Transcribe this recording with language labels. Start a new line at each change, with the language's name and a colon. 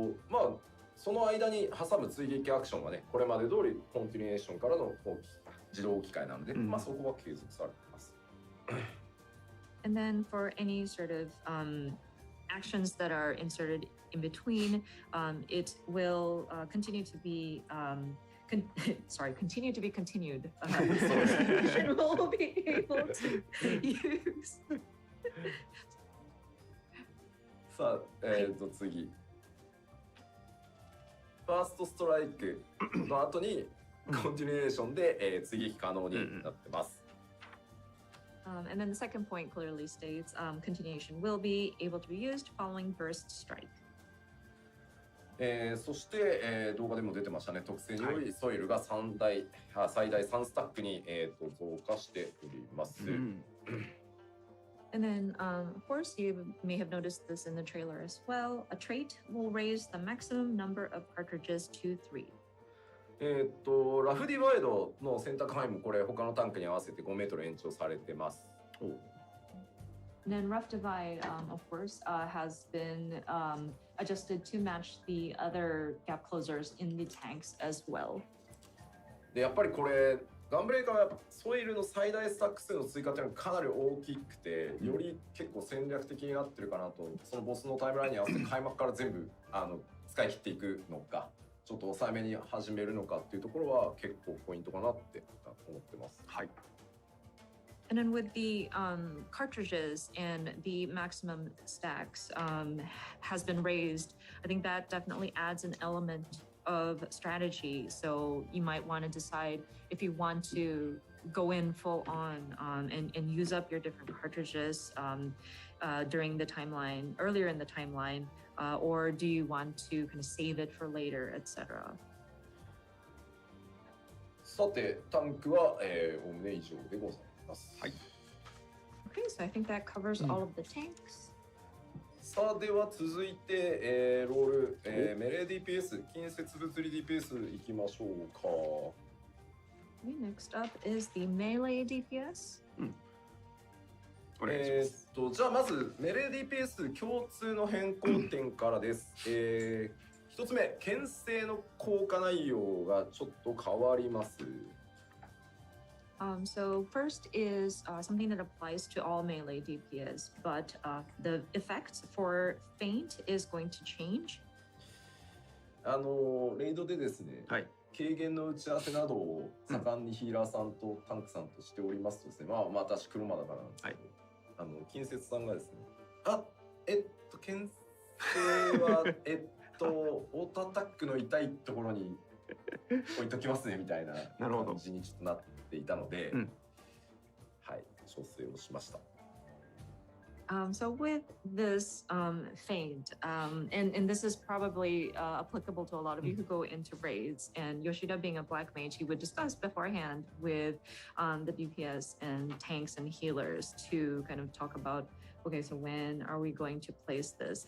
Japanese: まあその間に挟む追撃アクションはね、これまで通りコンティニュエーションからの自動置き換えなので、まあそこは継続されています。
English: And then for any sort of actions that are inserted in between, it will continue to be continue to be continued. It will be able to use.
Japanese: さあ、次。ファーストストライクの後にコンティニュエーションで、追撃可能になってます。
English: And then the second point clearly states continuation will be able to be used following burst strike.
Japanese: そして、動画でも出てましたね、特性によりソイルが最大3スタックに、増加しております。
English: And then, of course, you may have noticed this in the trailer as well. A trait will raise the maximum number of cartridges to 3.
Japanese: ラフディワイドの選択範囲もこれ他のタンクに合わせて5メートル延長されてます。
English: And then Rough Divide, of course, has been adjusted to match the other gap closers in the tanks as well.
Japanese: でやっぱりこれガンブレイカーはやっぱソイルの最大スタック数の追加っていうのがかなり大きくて、より結構戦略的になってるかなと。そのボスのタイムラインに合わせて開幕から全部使い切っていくのか、ちょっと抑えめに始めるのかっていうところは結構ポイントかなって思ってます。はい。
English: And then with the cartridges and the maximum stacks has been raised, I think that definitely adds an element of strategy. So you might want to decide if you want to go in full on and use up your different cartridges during the timeline, earlier in the timeline, or do you want to kind of save it for later, etc.
Japanese: さて、タンクは、おおむね以上でございます。はい。
English: Okay, so I think that covers all of the tanks.
Japanese: さあ、では続いて、ロール、メレー DPS、近接物理 DPS いきましょうか。
English: Okay, next up is the melee DPS.
Japanese: お願いします。じゃあまずメレー DPS 共通の変更点からです。一つ目、牽制の効果内容がちょっと変わります。 So first is something that applies to all melee DPS, but the effect for feint is going to change. レイドでですね、はい。軽減の打ち合わせなどを盛んにヒーラーさんとタンクさんとしておりますとですね、まあ私黒魔だからなんですけど、近接さんがですね、牽制はオートアタックの痛いところに置いときますねみたいな感じにちょっとなっていたので、はい、調整をしました。
English: So with this feint, and this is probably applicable to a lot of you who go into raids, and Yoshida being a black mage, he would discuss beforehand with the DPS and tanks and healers to kind of talk about, okay, so when are we going to place this?